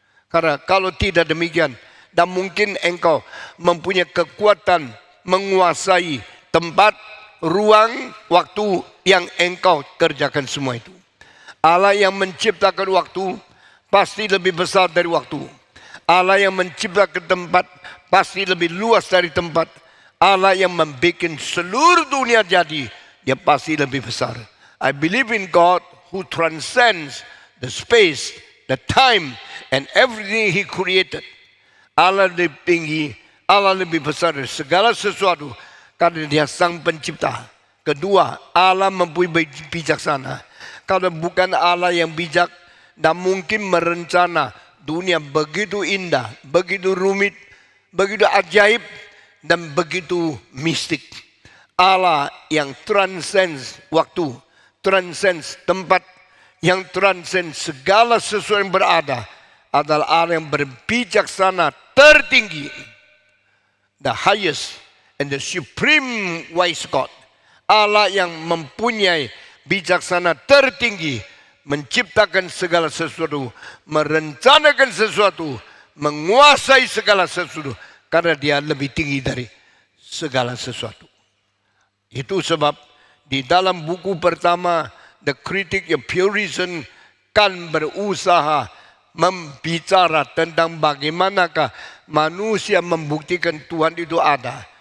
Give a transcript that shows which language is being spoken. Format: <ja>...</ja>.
<id>Karena kalau tidak demikian, dan mungkin engkau mempunyai kekuatan menguasai tempat, ruang, waktu yang engkau kerjakan semua itu. Allah yang menciptakan waktu pasti lebih besar dari waktu. Allah yang menciptakan tempat pasti lebih luas dari tempat. Allah yang membuat seluruh dunia jadi, dia pasti lebih besar.</id> <en>I believe in God who transcends the space, the time, and everything He created.</en> <id>Allah lebih tinggi, Allah lebih besar dari segala sesuatu karena Dia sang pencipta. Kedua, Allah mempunyai bijaksana. Kalau bukan Allah yang bijak, dan mungkin merencana dunia begitu indah, begitu rumit, begitu ajaib, dan begitu mistik. Allah yang transcends waktu, transcends tempat, yang transcends segala sesuatu yang berada, adalah Allah yang berbijaksana tertinggi.</id> <en>The highest and the supreme wise God.</en> <id>Allah yang mempunyai bijaksana tertinggi, menciptakan segala sesuatu, merencanakan sesuatu, menguasai segala sesuatu, karena Dia lebih tinggi dari segala sesuatu. Itu sebab di dalam buku pertama, The Critic of Pure Reason, kan berusaha membicara tentang bagaimanakah manusia membuktikan Tuhan itu ada.</id>